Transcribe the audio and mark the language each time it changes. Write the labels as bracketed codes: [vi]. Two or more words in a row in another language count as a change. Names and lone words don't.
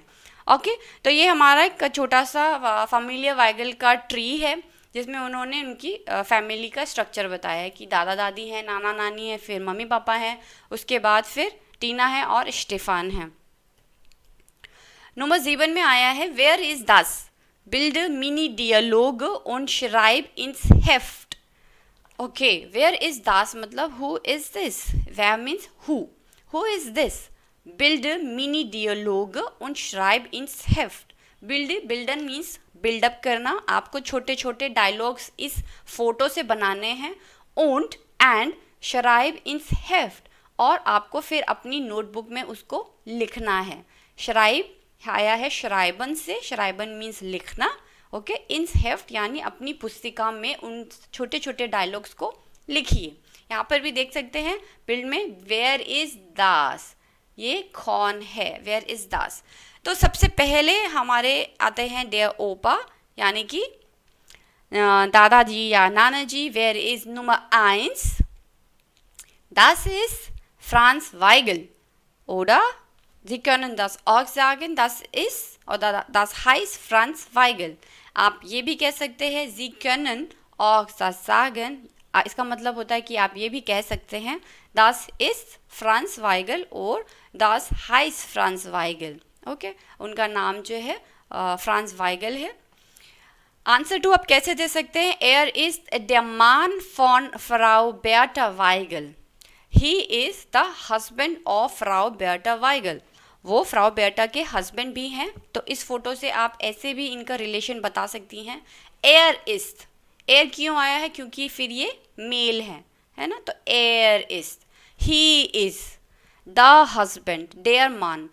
[hi] ओके, तो ये हमारा एक छोटा सा फैमिलिया वाइगल का ट्री है, जिसमें उन्होंने उनकी फैमिली का स्ट्रक्चर बताया है कि दादा दादी हैं, नाना नानी है, फिर मम्मी पापा हैं, उसके बाद फिर टीना है और स्टेफान है। नंबर 7 में आया है [de] Wer ist das Bild Mini Dialog und schreib ins Heft। ओके, Wer ist das मतलब [en] who is this, [de] wer [en] means who is this, [de] Bild Mini Dialog und schreib ins Heft। [hi] बिल्डन [en] means buildup [hi] करना, आपको छोटे छोटे डायलॉग्स इस फोटो से बनाने हैं, [de] und एंड schreib ins Heft, [hi] और आपको फिर अपनी नोटबुक में उसको लिखना है। schreib आया है श्राइबन से, श्राइबन मीन्स लिखना। ओके, [de] ins Heft [hi] यानी अपनी पुस्तिका में उन छोटे छोटे डायलॉग्स को लिखिए। यहाँ पर भी देख सकते हैं बिल्ड में [de] Wer ist das, [hi] ये कौन है, [de] Wer ist das. [hi] तो सबसे पहले हमारे आते हैं [de] der Opa, [hi] यानी कि दादाजी या नाना जी। [de] Wer ist Nummer 1, das ist Franz Weigel, oder Sie können das auch sagen, das ist oder das heißt Franz Weigel। [hi] आप ये भी कह सकते हैं [de] Sie können auch das sagen, [hi] इसका मतलब होता है कि आप ये भी कह सकते हैं [de] das ist Franz Weigel [hi] और [de] das heißt Franz Weigel। [hi] ओके, उनका नाम जो है फ्रांस वाइगल है। आंसर 2 आप कैसे दे सकते हैं? [de] Er ist der Mann von Frau Bertha Weigel। [en] He is the husband of Frau Bertha Weigel। [hi] वो फ्राउ बेटा के हस्बैंड भी हैं। तो इस फोटो से आप ऐसे भी इनका रिलेशन बता सकती हैं। [de] er ist, [hi] एयर क्यों आया है? क्योंकि फिर ये मेल है ना, तो [de] er ist. [en] he is the husband, [de] der Mann.